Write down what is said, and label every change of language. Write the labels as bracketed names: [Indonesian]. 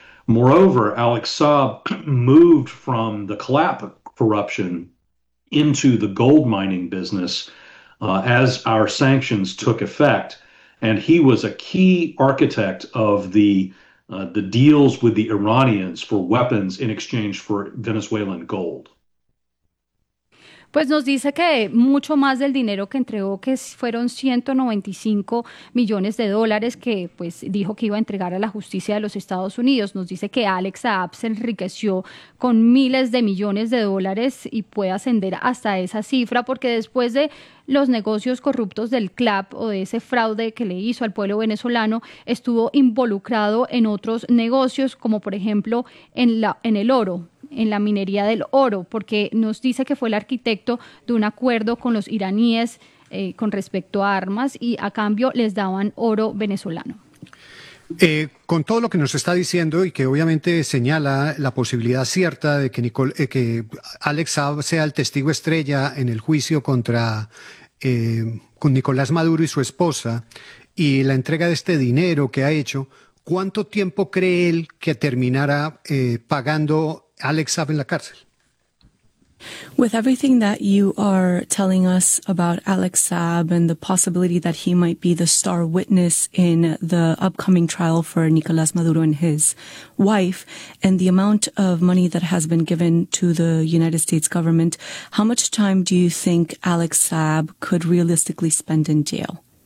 [English] Moreover, Alex Saab moved from the CLAP corruption into the gold mining business as our sanctions took effect. And he was a key architect of the deals with the Iranians for weapons in exchange for Venezuelan gold. [Spanish] Pues nos dice que mucho más del dinero que entregó, que fueron 195 millones de dólares, que pues dijo que iba a entregar a la justicia de los Estados Unidos. Nos dice que Alex Saab se enriqueció con miles de millones de dólares y puede ascender hasta esa cifra, porque después de los negocios corruptos del CLAP o de ese fraude que le hizo al pueblo venezolano, estuvo involucrado en otros negocios, como por ejemplo en el oro, en la minería del oro, porque nos dice que fue el arquitecto de un acuerdo con los iraníes con respecto a armas y a cambio les daban oro venezolano. Con todo lo que nos está diciendo y que obviamente señala la posibilidad cierta de que que Alex Saab sea el testigo estrella en el juicio contra con Nicolás Maduro y su esposa y la entrega de este dinero que ha hecho, ¿cuánto tiempo cree él que terminará pagando Alex Saab en la cárcel? [English] With everything that you are telling us about Alex Saab and the possibility that he might be the star witness in the upcoming trial for Nicolás Maduro and his wife, and the amount of money that has been given to the United States government, how much time do you think Alex Saab could realistically spend in jail?